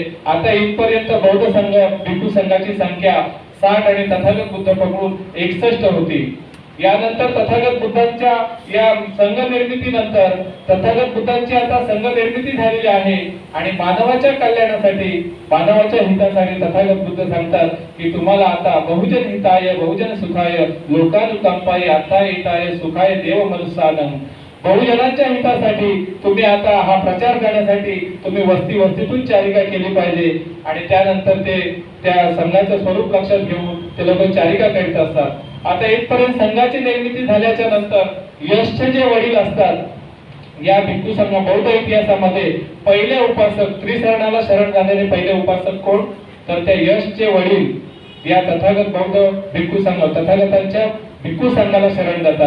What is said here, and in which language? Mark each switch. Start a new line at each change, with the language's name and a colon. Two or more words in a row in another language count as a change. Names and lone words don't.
Marathi: आता इथपर्यंत बौद्ध संघ भिक्खू संघाची संख्या 60 आणि तथागत बुद्ध पकडून 61 होती. यानंतर तथागत बुद्धांच्या या संघ निर्मितीनंतर तथागत बुद्धांची आता संघ निर्मिती झालेली आहे आणि मानवाच्या कल्याणासाठी, मानवाच्या हितासाठी तथागत बुद्ध सांगतात की तुम्हाला आता
Pali: बहुजन हिताय बहुजन सुखाय लोकानुकंपाय अर्थाहिताय सुखाय देव मनुष्यानं,
Marathi: बहुजनांच्या हितासाठी तुम्ही आता हा प्रचार करण्यासाठी तुम्ही वस्ती वस्तीतून चारिका केली पाहिजे. आणि त्यानंतर ते त्या संघाचं स्वरूप लक्षात घेऊन ते लोक चारिका करीत असतात. आता इथपर्यंत संघाची निर्मिती झाल्याच्या नंतर यशचे जे वडील असतात, या भिक्खू संघ बौद्ध इतिहासामध्ये पहिले उपासक, त्रिशरणाला शरण जाणारे पहिले उपासक कोण तर त्या यशचे वडील या तथागत बौद्ध भिक्खू संघ तथागतांच्या भिक्खू संघाला शरण जातात.